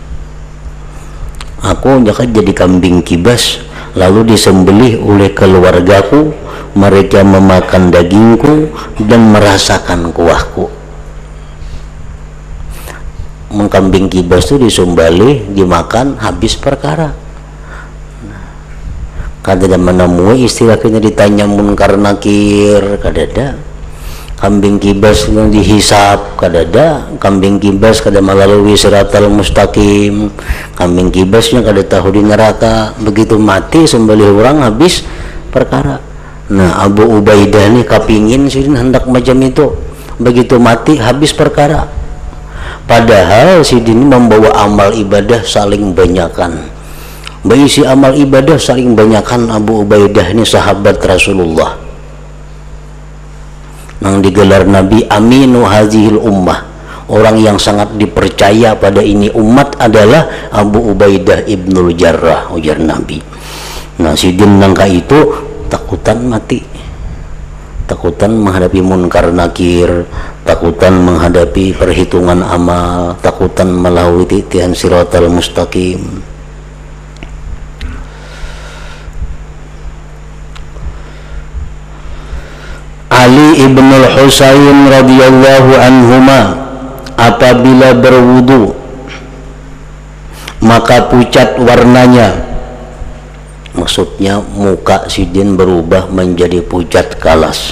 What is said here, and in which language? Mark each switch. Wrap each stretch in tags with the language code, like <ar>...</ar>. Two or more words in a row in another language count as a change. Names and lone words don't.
<id>Aku jangan jadi kambing kibas lalu disembelih oleh keluargaku, mereka memakan dagingku dan merasakan kuahku. Mengkambing kibas itu disembelih, dimakan, habis perkara.</id> <bjn>Kada menemui istilah kena ditanya munkar nakir, kadada. Kambing kibas yang dihisap, kadada. Kambing kibas kada melalui</bjn> <ar>الصراط المستقيم.</ar> <bjn>Kambing kibasnya kada tahu di neraka, begitu mati sembelih orang habis perkara. Nah, Abu Ubaidah ini kapingin sih hendak macam itu, begitu mati habis perkara. Padahal si ini membawa amal ibadah saling banyakan, berisi amal ibadah saling banyakan.</bjn> <id>Abu Ubaidah ini sahabat Rasulullah yang digelar Nabi</id> <ar>أمين هذه الأمة,</ar> <id>orang yang sangat dipercaya pada ini umat adalah Abu Ubaidah ibnul Jarrah, ujar Nabi.</id> <bjn>Nah, si din nangka itu takutan mati, takutan menghadapi munkar nakir, takutan menghadapi perhitungan amal, takutan melalui titian</bjn> <ar>الصراط المستقيم.</ar> <id>Ali ibnul Husain</id> <ar>رضي الله عنهما</ar> <id>apabila berwudu maka pucat warnanya, maksudnya muka sidin berubah menjadi pucat kalas.</id>